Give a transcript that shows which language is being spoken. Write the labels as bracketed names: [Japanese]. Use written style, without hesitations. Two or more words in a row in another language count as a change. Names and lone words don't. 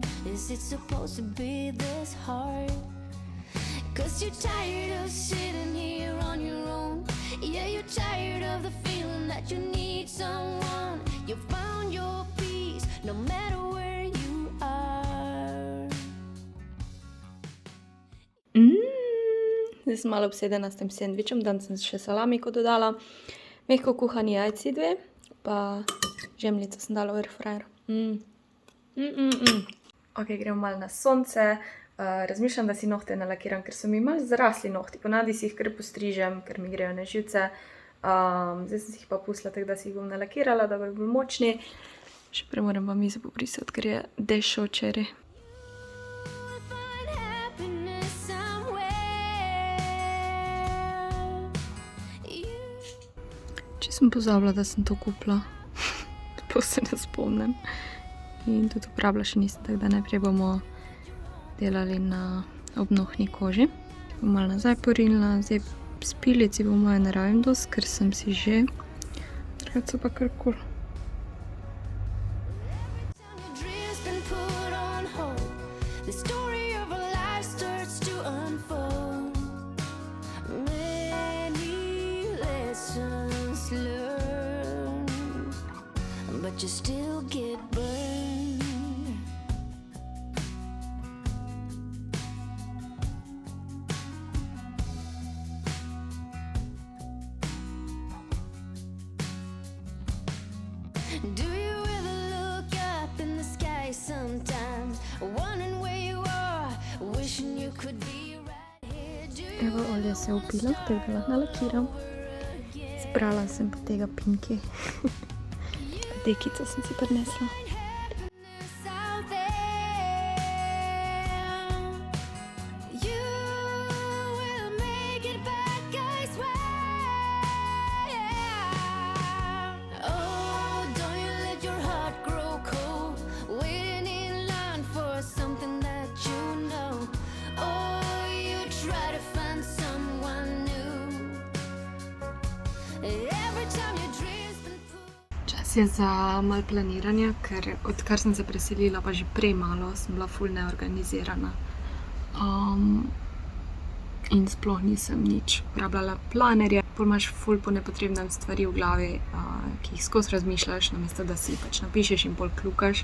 [English] Is it supposed to be this hard? 'Cause you're tired of sitting here on your own. Yeah, you're tired of the feeling that you need someone. You found your peace no matter where you are. [Slovenian] Zdaj sem malo obsedena s tem sendvičem, danes sem še salamiko dodala, mehko kuhani jajci 2, pa žemljico sem dala v airfryer. Ok, gremo malo na sonce. Razmišljam, da si nohte nalakiram, ker so mi malo zarasli nohti. Ponavadi si jih kar postrižem, ker mi grejo na živce. Zdaj sem si jih pa pustila, tako da si jih bom nalakirala, da bodo bolj močni. Še prej moram pa mizo pobrisati, ker je dešo včeraj. [English] Find happiness somewhere. [Slovenian] Če sem pozabila, da sem to kupila, pa se ne spomnim. In tudi uporabila še nisem, tako da najprej bomo delali na obnohni koži. Bom malo nazaj porinila, zdaj s pilici bom moja ne rabim dosti, ker sem si že. Drugače so pa kar kul. [English] Time your dreams been put on hold. The story of a life starts to unfold. Many lessons learned, but you still get burned. Do you ever look up in the sky sometimes, wondering where you are, wishing you could be right here? Do you [Slovenian] Evo, olje se je upilo, tako da lahko nalakiram. Zbrala sem pa tega pinki. Dekico sem si prinesla. [English] find happiness out there? You will make it back, I swear. Oh, don't you let your heart grow cold, waiting in line for something that you know. Oh, you try to find someone new. Every time your dreams been put. [Slovenian] Čas je za malo planiranja, ker odkar sem se preselila, pa že prej malo, sem bila ful neorganizirana. In sploh nisem nič uporabljala planerja. Pol imaš ful po nepotrebnem stvari v glavi, ki jih skozi razmišljaš, namesto da si pač napišeš in pol kljukaš.